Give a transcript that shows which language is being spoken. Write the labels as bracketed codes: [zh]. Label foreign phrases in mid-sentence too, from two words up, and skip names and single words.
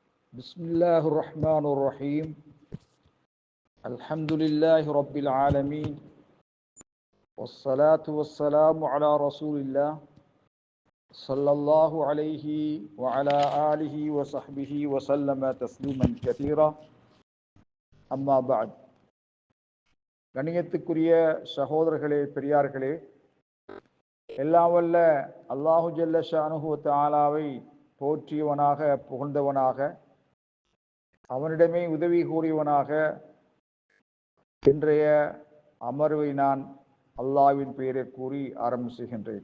[ar] بسم الله الرحمن الرحيم الحمد لله رب العالمين والصلاة والسلام على رسول الله صلى الله عليه وعلى آله وصحبه وسلم تسليما كثيرا أما بعد [ta] கண்ணியத்துக்குரிய சகோதரர்களே பெரியார்களே, எல்லாம் வல்ல அல்லாஹு [ar] جل شأنه [ta] வ தஆலாவை போற்றியவனாக புகழ்ந்தவனாக அவனிடமே உதவி கூறியவனாக இன்றைய அமர்வை நான் அல்லாஹ்வின் பெயரை கூறி ஆரம்பம் செய்கின்றேன்.